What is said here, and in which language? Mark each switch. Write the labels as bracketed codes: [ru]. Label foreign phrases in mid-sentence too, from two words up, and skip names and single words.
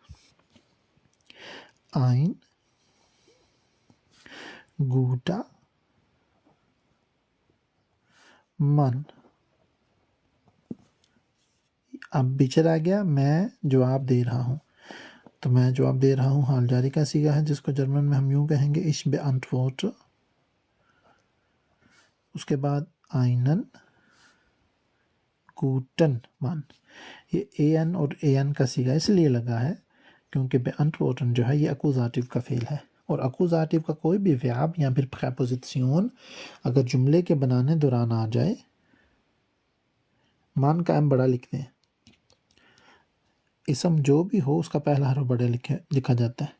[de] ein guter Mann. [ur] اب بیچر آ گیا، میں جواب دے رہا ہوں. تو میں جواب دے رہا ہوں حال جاری کا صیغہ ہے، جس کو جرمن میں ہم یوں کہیں گے [de] ich beantworte। [ur] اس کے بعد [de] einen guten Mann। [ur] یہ an اور an کا صیغہ اس لیے لگا ہے کیونکہ beantworten جو ہے یہ اکوزاٹیو کا فعل ہے، اور اکوزاٹیو کا کوئی بھی ورب یا پھر پریپوزیشن اگر جملے کے بنانے دوران آ جائے، مان کا ایم بڑا لکھتے ہیں، اسم جو بھی ہو اس کا پہلا حرف بڑا لکھا جاتا ہے.